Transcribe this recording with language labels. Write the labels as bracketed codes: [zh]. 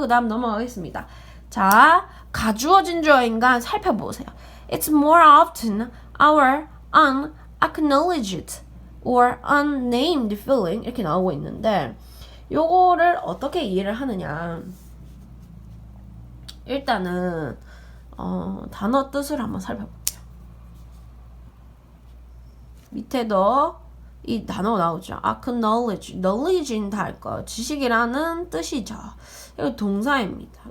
[ko] 그 다음 넘어가겠습니다. 자, 가주어진 주어인간 살펴보세요. [en] It's more often our unacknowledged or unnamed feeling [ko] 이렇게 나오고 있는데 요거를 어떻게 이해를 하느냐. 일단은 단어 뜻을 한번 살펴볼게요. 밑에도 이 단어가 나오죠. acknowledge, knowledge는 다 할 거예요. 지식이라는 뜻이죠. 이거 동사입니다.